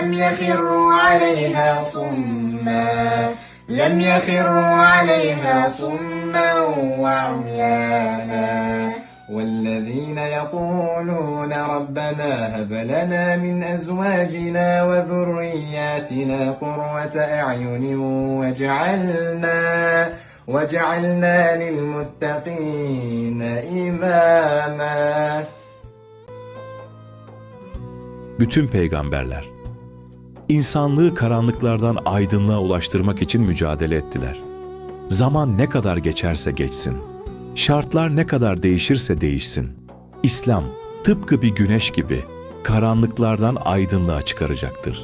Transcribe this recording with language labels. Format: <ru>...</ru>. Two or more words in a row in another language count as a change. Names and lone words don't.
<ar>لم يخروا عليها صما وعميانا والذين يقولون ربنا هب لنا من أزواجنا وذرياتنا قرة أعين وجعلنا للمتقين إماما.</ar> <tr>Bütün peygamberler, insanlığı karanlıklardan aydınlığa ulaştırmak için mücadele ettiler. Zaman ne kadar geçerse geçsin, şartlar ne kadar değişirse değişsin, İslam tıpkı bir güneş gibi karanlıklardan aydınlığa çıkaracaktır.</tr>